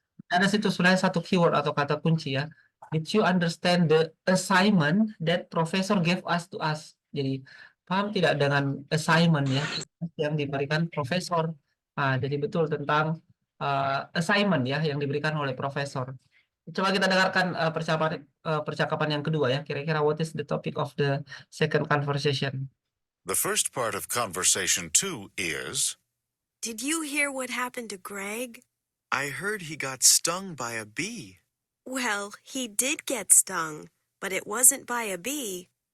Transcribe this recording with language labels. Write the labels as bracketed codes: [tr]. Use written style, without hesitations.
[id] Ada situ sebenarnya satu keyword atau kata kunci ya. [en] Did you understand the assignment that professor gave us to us? [id] Jadi paham tidak dengan assignment ya yang diberikan profesor? Jadi betul tentang assignment ya yang diberikan oleh profesor. Coba kita dengarkan percakapan yang kedua ya. [en] Kira-kira what is the topic of the second conversation? The first part of conversation 2 is, Did you hear what happened to Greg? I heard he got stung by a bee. Well, he did get stung, but it wasn't by a bee.